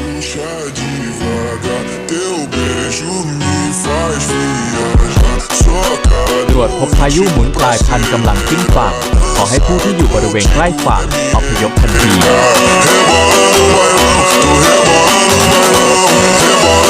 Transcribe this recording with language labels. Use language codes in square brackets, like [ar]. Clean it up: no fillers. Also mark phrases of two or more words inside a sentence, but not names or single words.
[pt] Deixa devagar, teu beijo me faz viajar. Só [th] ตรวจพบพายุหมุนกลายพันธุ์กำลังขึ้นฝั่งขอให้ผู้ที่อยู่บริเวณใกล้ฝั่งอพยพทันที [pt] rebolando, bailão, tô rebolando, bailão.